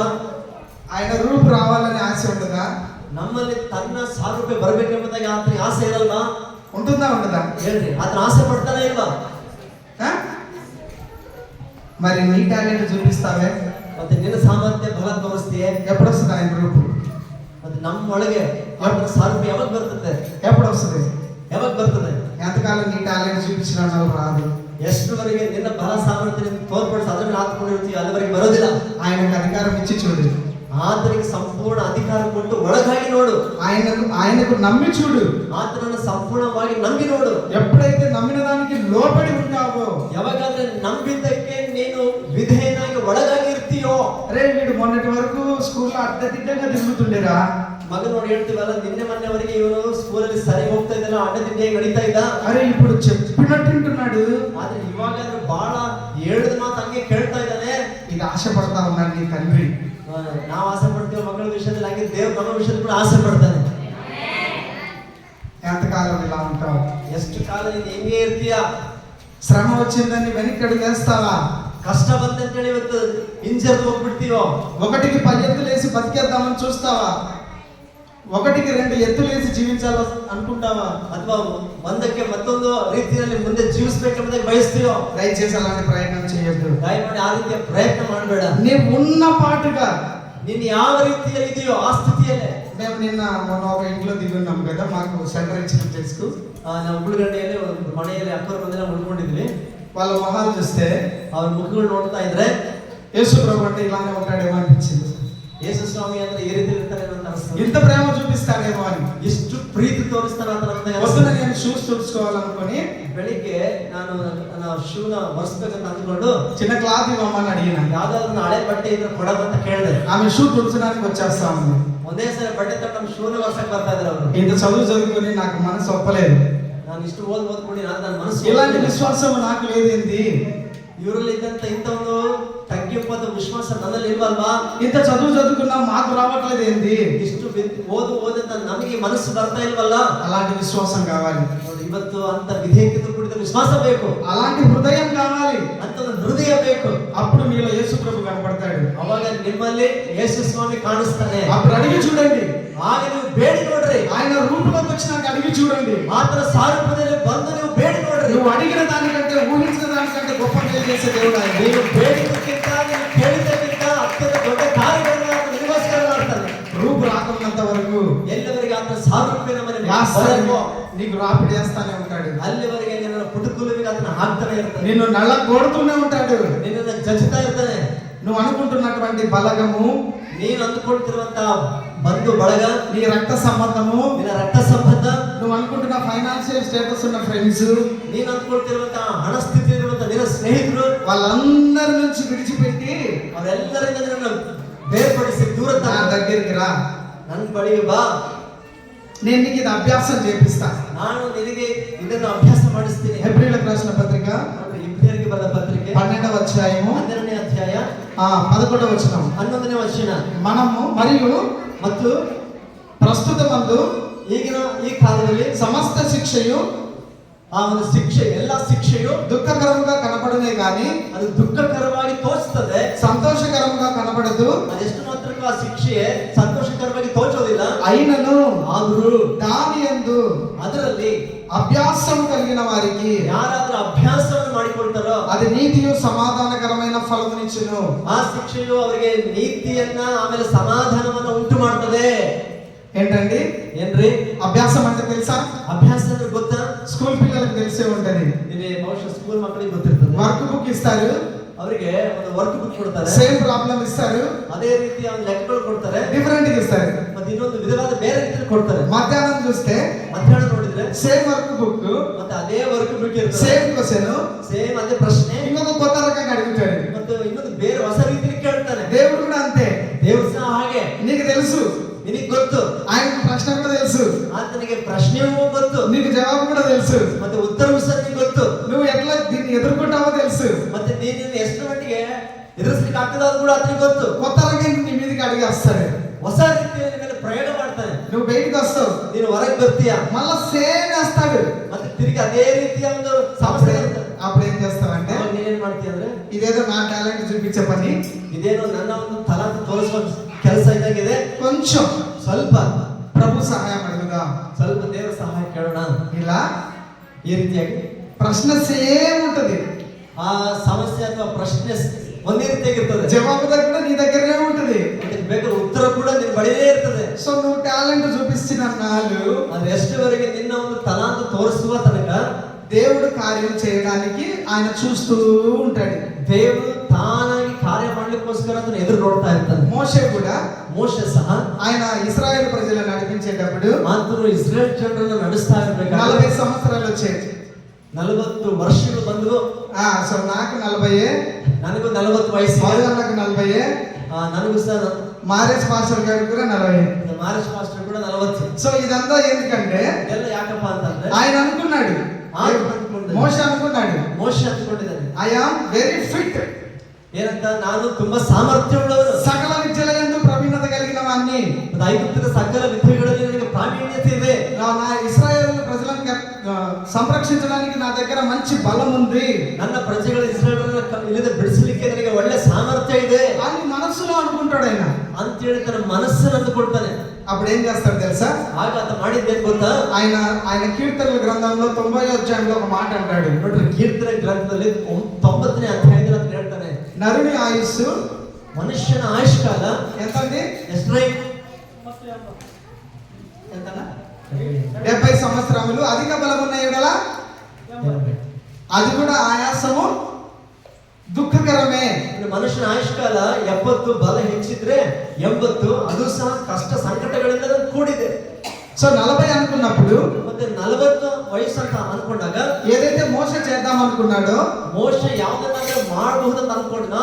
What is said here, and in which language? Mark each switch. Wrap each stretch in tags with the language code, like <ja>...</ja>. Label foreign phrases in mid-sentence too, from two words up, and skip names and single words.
<te>ఆయన రూపు రావాలని ఆశ ఉండదా?</te> <kn>ನಮ್ಮಲ್ಲಿ ತನ್ನ ಸಾರೂಪ್ಯ ಬರಬೇಕೆಂಬುದಾಗಿ ಆತನಿಗೆ ಆಸೆ ಇರಲ್ವಾ?</kn> <te>ఉంటుందా ఉండదా?</te> <kn>ಹೇಳ್ರಿ, ಆತನ ಆಸೆ ಪಡ್ತಾನೆ ಇಲ್ವಾ?</kn> <te>మరి నీ టాలెంట్ చూపిస్తావే,</te> <kn>ಮತ್ತೆ ನಿನ್ನ ಸಾಮರ್ಥ್ಯ ಬಲ ತೋರಿಸ್ತೀಯೇ?</kn> <te>ఎప్పుడు వస్తుంది ఆయన రూపు?</te> <kn>ಮತ್ತೆ ನಮ್ಮ ಒಳಗೆ ಆತನ ಸಾರೂಪ್ಯ ಯಾವಾಗ ಬರ್ತದೆ?</kn> <te>ఎప్పుడు వస్తుంది?</te> <kn>ಯಾವಾಗ ಬರ್ತದೆ?</kn> <te>ఎంతకాలం నీ టాలెంట్ చూపించిన రాదు.</te> <kn>ಎಷ್ಟರವರೆಗೆ ನಿನ್ನ ಬಲ ಸಾಮರ್ಥ್ಯ ತೋರ್ಪಡಿಸಿ ಅದರ ಮೇಲೆ ಹಾಕೊಂಡಿರ್ತೀವಿ ಅಲ್ಲಿವರೆಗೆ ಬರೋದಿಲ್ಲ.</kn> <te>ఆయనకు అధికారం ఇచ్చి చూడు,</te> <kn>ಆತನಿಗೆ ಸಂಪೂರ್ಣ ಅಧಿಕಾರ ಕೊಟ್ಟು ಒಳಗಾಗಿ ನೋಡು,</kn> <te>ఆయనకు నమ్మి చూడు,</te> <kn>ಆತನನ್ನು ಸಂಪೂರ್ಣವಾಗಿ ನಂಬಿ ನೋಡು.</kn> <te>ఎప్పుడైతే నమ్మిన దానికి లోబడి ఉంటావో,</te> <kn>ಯಾವಾಗಾದ್ರೆ ನಂಬಿದ್ದಕ್ಕೆ ನೀನು ವಿಧೇಯನಾಗಿ ಒಳಗಾಗಿ ಇರ್ತೀಯೋ.</kn> <te>అరే వీడు మొన్నటి వరకు స్కూల్లో అడ్డదిడ్డంగా తిరుగుతుండేరా,</te> <kn>ಮಗ ನೋಡಿ ಹೇಳ್ತೀವಲ್ಲ, ನಿನ್ನೆ ಮೊನ್ನೆವರೆಗೆ ಇವನು ಸ್ಕೂಲಲ್ಲಿ ಸರಿ ಹೋಗ್ತಾ ಇದ್ದಲ್ಲ, ಅಡ್ಡದಿಡ್ಡಿಯಾಗಿ ನಡೀತಾ ಇದ್ದ,</kn> <te>అరే ఇప్పుడు చెప్పినట్టు వింటున్నాడు,</te> <kn>ಆದ್ರೆ ಇವಾಗಾದ್ರೆ ಬಹಳ ಹೇಳಿದ ಮಾತು ಹಂಗೆ ಕೇಳ್ತಾ ಇದ್ದಾನೆ.</kn> <te>ఇది ఆశపడతా ఉన్నాడు నీ తండ్రి.</te> <kn>ನಾವು ಆಸೆ ಪಡ್ತೀವಿ ಮಕ್ಕಳ ವಿಷಯದಲ್ಲಿ, ಹಾಗೆ ದೇವ್ರು ನಮ್ಮ ವಿಷಯದಲ್ಲಿ ಕೂಡ ಆಸೆ ಪಡ್ತಾನೆ.</kn> <te>ఎంతకాలం ఇలా ఉంటావు?</te> <kn>ಎಷ್ಟು ಕಾಲ ನೀನು ಹೆಂಗೆ ಇರ್ತೀಯ?</kn> <te>శ్రమ వచ్చిందని వెనక్కి అడుగేస్తావా?</te> <kn>ಕಷ್ಟ ಬಂತಂತೇಳಿ ಇವತ್ತು ಹಿಂಜರಿದು ಹೋಗ್ಬಿಡ್ತೀವೋ?</kn> <te>ఒకటికి 10 ఎత్తులేసి బతికేద్దామని చూస్తావా? ఒకటికి 2 ఎత్తులేసి జీవించాలి అనుకుంటావా?</te> <kn>ಅಥವಾ ಒಂದಕ್ಕೆ ಮತ್ತೊಂದು ರೀತಿಯಲ್ಲಿ ಮುಂದೆ ಜೀವಿಸಬೇಕೆಂಬುದಾಗಿ ಬಯಸ್ತೀವೋ?</kn> <te>దయచేసి అలాంటి ప్రయత్నం చేయొద్దు.</te> <kn>ದಯಮಾಡಿ ಆ ರೀತಿಯ ಪ್ರಯತ್ನ ಮಾಡಬೇಡ.</kn> <te>నీవు ఉన్న పాటుగా</te> <kn>ನೀನು ಯಾವ ರೀತಿಯಲ್ಲಿ ಇದೆಯೋ ಆ ಸ್ಥಿತಿಯಲ್ಲೇ.</kn> <te>మేము మొన్న ఒక ఇంట్లో దిగున్నాం కదా, మాకు సెంటర్ ఇచ్చిన తెలుసు.</te> <kn>ನಾವು ಉಳ್ಗಡ್ಡೆಯಲ್ಲಿ ಒಂದು ಮನೆಯಲ್ಲಿ ಅಕ್ಕರ ಬಂದೆಲ್ಲ ಉಳ್ಕೊಂಡಿದ್ವಿ.</kn> <te>వాళ్ళ మొహాలు చూస్తే,</te> <kn>ಅವ್ರ ಮುಖಗಳು ನೋಡ್ತಾ ಇದ್ರೆ</kn> <te>యేసు ప్రభు అంటే ఇలానే ఉంటాడేమో అనిపించింది.</te> <kn>ಯೇಸು ಸ್ವಾಮಿ ಅಂದ್ರೆ ಈ ರೀತಿ ಇರ್ತಾರೆ ಅಂತ ಅನಿಸ್ತದೆ.</kn> <te>ఇంత ప్రేమ చూపిస్తాడేమో అని.</te> <kn>ಎಷ್ಟು ಪ್ರೀತಿ ತೋರಿಸ್ತಾನೆ ಅಂತ ನಮ್ಗೆ</kn> <te>పొద్దున నేను షూస్ తుడుచుకోవాలనుకొని</te> <kn>ಬೆಳಿಗ್ಗೆ ನಾನು ನನ್ನ ಶೂನ ಒರೆಸ್ಬೇಕಂತ ಅಂದ್ಕೊಂಡು</kn> <te>చిన్న క్లాత్ ఇవ్వమని అడిగిన.</te> <kn>ಯಾವ್ದಾದ್ರು ಹಳೆ ಬಟ್ಟೆ ಇದ್ರೆ ಕೊಡೋದಂತ ಕೇಳಿದೆ.</kn> <te>ఆమె షూ తుడచడానికి వచ్చేస్తా ఉంది.</te> <kn>ಒಂದೇ ಸರಿ ಬಟ್ಟೆ ತಗೊಂಡು ನಮ್ಮ ಶೂನ ಒರ್ಸಕ್ ಬರ್ತಾ ಇದ್ರು ಅವರು.</kn> <te>ఇంత చదువు చదువుకొని నాకు మనసు ఒప్పలేదు.</te> <kn>ನಾನು ಇಷ್ಟು ಓದ್ಬಿಡಿ ನನ್ನ ಮನಸ್ಸು</kn> <te>ఇలాంటి విశ్వాసం నాకు లేదేంది?</te> <kn>ಇವರಲ್ಲಿ ಇದ್ದಂತ ಇಂಥ ಒಂದು ತಗ್ಗಿಪ್ಪದ ವಿಶ್ವಾಸ ನನ್ನಲ್ಲಿ ಇಲ್ವಲ್ವಾ?</kn> <te>ఇంత చదువు చదువుకున్నా మాకు రావట్లేదు ఏంది?</te> <kn>ಇಷ್ಟು ಓದಂತ ನಮಗೆ ಮನಸ್ಸು ಬರ್ತಾ ಇಲ್ವಲ್ಲ?</kn> <te>అలాంటి విశ్వాసం కావాలి.</te> <kn>ನೋಡಿ, ಇವತ್ತು ಅಂತ ವಿಧೇಯತೆ ಕೂಡಿದ ವಿಶ್ವಾಸ ಬೇಕು,</kn> <te>అలాంటి హృదయం కావాలి.</te> <kn>ಅಂತ ಒಂದು ಹೃದಯ ಬೇಕು.</kn> <te>అప్పుడు మీలో యేసు ప్రభు కనపడతాడు.</te> <kn>ಅವಾಗ ನಿಮ್ಮಲ್ಲಿ ಯೇಸು ಸ್ವಾಮಿ ಕಾಣಿಸ್ತಾನೆ.</kn> <te>అప్పుడు అడిగి చూడండి,</te> <kn>ಆಗ ನೀವು ಬೇಡಿ ನೋಡ್ರಿ.</kn> <te>ఆయన రూపంలోకి వచ్చినాక అడిగి చూడండి.</te> <kn>ಮಾತ್ರ ಸಾರೂಪ್ಯದಲ್ಲಿ ಬಂದು ನೀವು ಬೇಡಿ ನೋಡ್ರಿ.</kn> <te>నువ్వు అడిగిన దానికంటే ఊహించిన దానికంటే గొప్ప మేలు చేసే దేవుడు ఆయన.</te> <kn>ನೀವು ಬೇಡಿದ್ದಕ್ಕಿಂತ ನೀವು ಕೇಳಿದ್ದಕ್ಕಿಂತ ಅತ್ಯಂತ ದೊಡ್ಡ ಕಾರ್ಯಗಳನ್ನ ಆತ ನಿಮಗೋಸ್ಕರ ಮಾಡ್ತಾನೆ.</kn> <te>రూపు రాకున్నంత వరకు</te> <kn>ಎಲ್ಲಿವರೆಗೆ ಆತ ಸಾರೂಪ್ಯ ನಮ್ಮಲ್ಲಿ</kn> <te>యాస్తానే, నీకు రాపిడి చేస్తానే ఉంటాడు.</te> <kn>ಅಲ್ಲಿವರೆಗೆ ನಿನ್ನ ಪುಟುಕುಲಿಗೆ ಅದನ್ನ ಹಾಕ್ತಾನೆ ಇರ್ತಾನೆ.</kn> <te>నిన్ను నల్ల కొడుతూనే ఉంటాడు.</te> <kn>ನಿನ್ನನ್ನು ಜಜ್ತಾ ಇರ್ತಾನೆ.</kn> <te>నువ్వు అనుకుంటున్నటువంటి బలగము,</te> <kn>ನೀನು ಅಂದುಕೊಳ್ತಿರುವಂತ ಬಂಧು ಬಳಗ,</kn> <te>నీ రక్త సంబంధము,</te> <kn>ನಿನ್ನ ರಕ್ತ ಸಂಬಂಧ,</kn> <te>నువ్వు అనుకుంటున్న</te> <en>financial status</en> <te>ఉన్న ఫ్రెండ్స్,</te> <kn>ನೀನು ಅಂದುಕೊಳ್ತಿರುವಂತ ಹಣ ಸ್ಥಿತಿ ಇರುವಂತ ನಿನ್ನ ಸ್ನೇಹಿತರು,</kn> <te>వాళ్ళందరి నుంచి విడిచిపెట్టి</te> <kn>ಅವರೆಲ್ಲರಿಂದ ನಿನ್ನನ್ನು ಬೇರ್ಪಡಿಸಿ ದೂರ</kn> <te>నా దగ్గరికి రా,</te> <kn>ನನ್ನ ಬಳಿಗೆ ಬಾ.</kn> <te>నేను నీకు ఇది అభ్యాసం చేపిస్తా.</te> <kn>ನಾನು ನಿನಗೆ ಇದನ್ನು ಅಭ್ಯಾಸ ಮಾಡಿಸ್ತೀನಿ.</kn> <te>ಹೆಬ್ರಿಯలకు రాసిన పత్రిక</te> <kn>ಇಬ್ರಿಯರಿಗೆ ಕೊರಿಂಥೀಯರಿಗೆ ಬರೆದ ಪತ್ರಿಕೆ</kn> <te>12వ అధ్యాయము</te> <kn>12ನೇ ಅಧ್ಯಾಯ</kn> <te>11వ వచనం.</te> <kn>11ನೇ ವಚನ.</kn> <te>మనము మరియు</te> <kn>ಮತ್ತು</kn> <te>ಪ್ರಸ್ತುತమందు</te> <kn>ಈಗಿನ ಈ ಕಾಲದಲ್ಲಿ</kn> <te>సమస్త శిక్షయు</te> <kn>ಆ ಒಂದು ಶಿಕ್ಷೆ, ಎಲ್ಲ ಶಿಕ್ಷೆಯು</kn> <te>దుఃఖకరముగా కనపడునే గాని</te> <kn>ಅದು ದುಃಖಕರವಾಗಿ ತೋರಿಸ್ತದೆ,</kn> <te>సంతోషకరముగా కనపడదు.</te> <kn>ಅದೆಷ್ಟು ಮಾತ್ರಕ್ಕೂ ಆ ಶಿಕ್ಷೆ ಸಂತೋಷಕರವಾಗಿ ತೋಚೋದಿಲ್ಲ.</kn> <te>అయినను</te> <kn>ಆದರೂ</kn> <te>దాని యందు</te> <kn>ಅದರಲ್ಲಿ</kn> <te>అభ్యాసం కలిగిన వారికి</te> <kn>ಯಾರಾದ್ರೂ ಅಭ್ಯಾಸವನ್ನು ಮಾಡಿಕೊಳ್ತಾರೋ</kn> <te>అది నీతియు సమాధానకరమైన ఫలమునిచ్చును.</te> <kn>ಆ ಶಿಕ್ಷೆಯು ಅವರಿಗೆ ನೀತಿಯನ್ನ ಆಮೇಲೆ ಸಮಾಧಾನವನ್ನ ಉಂಟು ಮಾಡ್ತದೆ.</kn> <te>ఏంటండి</te> <kn>ಏನ್ರಿ</kn> <te>అభ్యాసం అంటే తెలుసా?</te> <kn>ಅಭ್ಯಾಸ ಅಂದ್ರೆ ಗೊತ್ತಾ?</kn> <te>స్కూల్ పిల్లలకు తెలిసే ఉంటది.</te> <kn>ಇಲ್ಲಿ ಬಹುಶಃ ಸ್ಕೂಲ್ ಮಕ್ಕಳಿಗೆ ಗೊತ್ತಿರ್ತದೆ.</kn> <en>work book</en> <te>ఇస్తారు,</te> <kn>ಅವರಿಗೆ ಒಂದು</kn> <en>work book</en> <kn>ಕೊಡ್ತಾರೆ,</kn> <en>same problem</en> <te>ఇస్తారు,</te> <kn>ಅದೇ ರೀತಿ ಒಂದು ಲೆಕ್ಕಗಳು ಕೊಡ್ತಾರೆ,</kn> <te>డిఫరెంట్ గా ఇస్తారు.</te> <kn>ಮತ್ತೆ ಇನ್ನೊಂದು ವಿಧವಾದ ಬೇರೆ ರೀತಿಯಲ್ಲಿ ಕೊಡ್ತಾರೆ.</kn> <te>మధ్యాహ్నం చూస్తే</te> <kn>ಮಧ್ಯಾಹ್ನ ನೋಡಿದ್ರೆ</kn> <en>same work book,</en> <kn>ಮತ್ತೆ ಅದೇ</kn> <en>work book</en> <kn>ಇರ್ತದೆ,</kn> <en>same question,</en> <kn>ಸೇಮ್ ಅದೇ ಪ್ರಶ್ನೆ,</kn> <te>ఇంకొక కొత్త రకంగా అడుగుతాడు.</te> <kn>ಮತ್ತೆ ಇನ್ನೊಂದು ಬೇರೆ ಹೊಸ ರೀತಿಯಲ್ಲಿ ಕೇಳ್ತಾನೆ.</kn> <te>దేవుడు కూడా అంతే.</te> <kn>ದೇವರು ಸಹ ಹಾಗೆ.</kn> <te>నీకు తెలుసు,</te> <kn>ನಿನಗೆ ಗೊತ್ತು,</kn> <te>ఆయనకు ప్రశ్న కూడా తెలుసు,</te> <kn>ಆತನಿಗೆ ಪ್ರಶ್ನೆಯೂ ಗೊತ್ತು,</kn> <te>నీకు జవాబు కూడా తెలుసు,</te> <kn>ಮತ್ತೆ ಉತ್ತರವೂ ಸಹ ನಿನಗೆ ಗೊತ್ತು,</kn> <te>నువ్వు ఎట్లా దీన్ని ఎదుర్కొంటావో తెలుసు.</te> <kn>ಮತ್ತೆ ನೀನು ಎಷ್ಟು ಮಟ್ಟಿಗೆ ಎದುರಿಸಲಿಕ್ಕೆ ಆಗ್ತದೆ ಅದು ಕೂಡ ಆತನಿಗೆ ಗೊತ್ತು.</kn> <te>కొత్త రకంగా నీ మీదకి అడిగి వస్తాడు.</te> <kn>ಹೊಸ ರೀತಿಯಲ್ಲಿ ಮೇಲೆ ಪ್ರಯೋಗ ಮಾಡ್ತಾನೆ.</kn> <te>నువ్వు బయటికి వస్తావు,</te> <kn>ನೀನು ಹೊರಗೆ ಬರ್ತೀಯ,</kn> <te>మళ్ళా సేమ్ వేస్తాడు.</te> <kn>ಮತ್ತೆ ತಿರುಗಿ ಅದೇ ರೀತಿಯ ಒಂದು ಸಮಸ್ಯೆ ಇರ್ತದೆ.</kn> <te>అప్పుడు ఏం చేస్తావంటే,</te> <kn>ಅವಾಗ ನೀನೇನ್ ಮಾಡ್ತೀಯ ಅಂದ್ರೆ,</kn> <te>ఇదేదో నా టాలెంట్ చూపించే పని,</te> <kn>ಇದೇನೋ ನನ್ನ ಒಂದು ತಲಾಂತ ತೋರಿಸುವ ಕೆಲಸ ಇದಾಗಿದೆ,</kn> <te>కొంచెం</te> <kn>ಸ್ವಲ್ಪ</kn> <te>ప్రభు సహాయం అడుగుదాం,</te> <kn>ಸ್ವಲ್ಪ ದೇವರ ಸಹಾಯ ಕೇಳೋಣ.</kn> <te>ఇలా</te> <kn>ಈ ರೀತಿಯಾಗಿ</kn> <te>ప్రశ్న సేమ్ ఉంటది,</te> <kn>ಆ ಸಮಸ್ಯೆ ಅಥವಾ ಪ್ರಶ್ನೆ ಒಂದೇ ರೀತಿಯಾಗಿರ್ತದೆ,</kn> <te>జవాబు దగ్గర నీ దగ్గరనే ఉంటది.</te> <kn>ಅದಕ್ಕೆ ಬೇಕಾದ ಉತ್ತರ ಕೂಡ ನಿನ್ನ ಬಳಿಯೇ ಇರ್ತದೆ.</kn> <te>సో నువ్వు టాలెంట్ చూపిస్తున్న నాలు</te> <kn>ಆದ್ರೆ ಎಷ್ಟುವರೆಗೆ ನಿನ್ನ ಒಂದು ತಲಾಂತ ತೋರಿಸುವ ತನಕ</kn> <te>దేవుడు కార్యం చేయడానికి ఆయన చూస్తూ ఉంటాడు.</te> <kn>ದೇವರು ತಾನಾಗಿ ಕಾರ್ಯ ಮಾಡ್ಲಿಕ್ಕೋಸ್ಕರ ಅದನ್ನು ಎದುರು ನೋಡ್ತಾ ಇರ್ತಾನೆ.</kn> <te>మోషే కూడా,</te> <kn>ಮೋಶೆ ಸಹ</kn> <te>ఆయన ఇశ్రాయేలు ప్రజలను నడిపించేటప్పుడు</te> <kn>ಆತನು ಇಸ್ರೇಲ್ ಜನರನ್ನು ನಡೆಸ್ತಾ ಇರ್ಬೇಕಾದ್ರೆ</kn> <te>40 సంవత్సరాలు వచ్చాయి.</te> <kn>40 ವರ್ಷಗಳು ಬಂದವು.</kn> <te>సో నాకు 40,</te> <kn>ನನಗೂ 40 ವಯಸ್ಸು,</kn> <te>మధువన్నకు 40,</te> <kn>ನನಗೂ ಸಹ</kn> <te>మారేజ్ మాస్టర్ గారికి కూడా 40.</te> <kn>ಮಾರೇಶ್ ಮಾಸ್ಟರ್ ಕೂಡ 40.</kn> <te>సో ఇదంతా ఎందుకంటే</te> <kn>ಇದೆಲ್ಲ ಯಾಕಪ್ಪ ಅಂತಂದ್ರೆ</kn> <te>ఆయన అనుకున్నాడు, మోషే అనుకున్నాడు,</te> <kn>ಮೋಶೆ ಅಂದ್ಕೊಂಡಿದ್ದಾನೆ,</kn> <en>I am very fit,</en> <kn>ಏನಂತ, ನಾನು ತುಂಬಾ ಸಾಮರ್ಥ್ಯವುಳ್ಳವನು,</kn> <te>సకల విద్యలందు ప్రవీణత కలిగిన వాణ్ణి,</te> <kn>ಐಗುಪ್ತದ ಸಕಲ ವಿದ್ಯೆಗಳಲ್ಲಿ ನನಗೆ ಪ್ರಾವೀಣ್ಯತೆ ಇದೆ,</kn> <te>నా ఇశ్రాయేలు ప్రజలను సంరక్షించడానికి నా దగ్గర మంచి బలం ఉంది</te> <kn>ನನ್ನ ಪ್ರಜೆಗಳ ಇಸ್ರಾಯೇಲರನ್ನ ಇಲ್ಲಿಂದ ಬಿಡಿಸಲಿಕ್ಕೆ ನನಗೆ ಒಳ್ಳೆ ಸಾಮರ್ಥ್ಯ ಇದೆ</kn> <te>అని మనసులో అనుకుంటాడు ఆయన.</te> <kn>ಅಂತೇಳಿ ತನ್ನ ಮನಸ್ಸನ್ನು ಅಂದುಕೊಳ್ತಾನೆ.</kn> <te>అప్పుడు ఏం చేస్తాడు తెలుసా?</te> <kn>ಆಗ ಆತ ಮಾಡಿದ್ದೇನು ಗೊತ್ತಾ?</kn> <te>ఆయన కీర్తనల గ్రంథంలో 90వ అధ్యాయంలో ఒక మాట అంటాడు.</te> <kn>ನೋಡ್ರಿ, ಕೀರ್ತನೆ ಗ್ರಂಥದಲ್ಲಿ 90ನೇ ಅಧ್ಯಾಯದಲ್ಲಿ ಅಂತ ಹೇಳ್ತಾನೆ,</kn> <te>నరుని ఆయుస్సు,</te> <kn>ಮನುಷ್ಯನ ಆಯುಷ್ಕಾಲ</kn> <te>ఎంతండి?</te> <kn>ಎಷ್ಟ್ರೈ?</kn> <te>ఎంతనా? 70 సంవత్సరములు. అధిక బలం ఉన్న ఎడల అది కూడా ఆయాసము ದುಃಖಕರಮೇ.</te> <kn>ಮನುಷ್ಯನ ಆಯುಷ್ಕಾಲ 70, ಬಲ ಹೆಚ್ಚಿದ್ರೆ 80, ಅದು ಸಹ ಕಷ್ಟ ಸಂಕಟಗಳಿಂದ ಕೂಡಿದೆ.</kn> <te>సో 40 అనుకున్నప్పుడు,</te> <kn>ಮತ್ತೆ 40 ವಯಸ್ಸು ಅಂತ ಅನ್ಕೊಂಡಾಗ</kn> <te>ఏదైతే మోషే చేద్దాం అనుకున్నాడో</te> <kn>ಮೋಶೆ ಯಾವ್ದನ್ನಾದ್ರೂ ಮಾಡಬಹುದು ಅಂತ ಅನ್ಕೊಂಡ</kn>